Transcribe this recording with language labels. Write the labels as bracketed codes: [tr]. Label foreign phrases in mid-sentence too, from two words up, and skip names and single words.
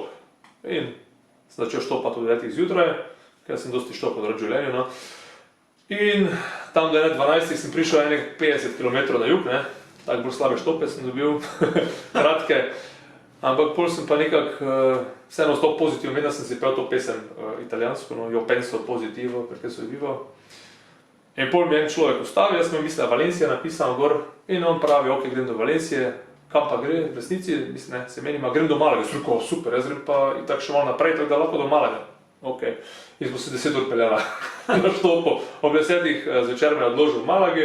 [sl] In sem začel štopati ob 9 zjutraj, ker sem dosti štopal v življenju. In tam do 12 sem prišel 50 km na jug, tako bolj slabe štope sem dobil, kratke. Ampak pol sem pa nekako vseeno ostal pozitivno, da sem si pel to pesem italijansko, [it] Io penso positivo, perché sono vivo. [sl] In pol mi en človek ustavil, jaz mi mislim, da Valencija napisano gor in on pravi, ok, grem do Valencije, kam pa gre v resnici, mislim, se menima, grem do Malaga. Jaz rekel, super, jaz grem pa itak še malo naprej, tako da lahko do Malaga. Ok, jaz bo se 10 ur peljala na štopo, ob 10 zvečer me je odložil v Malagi.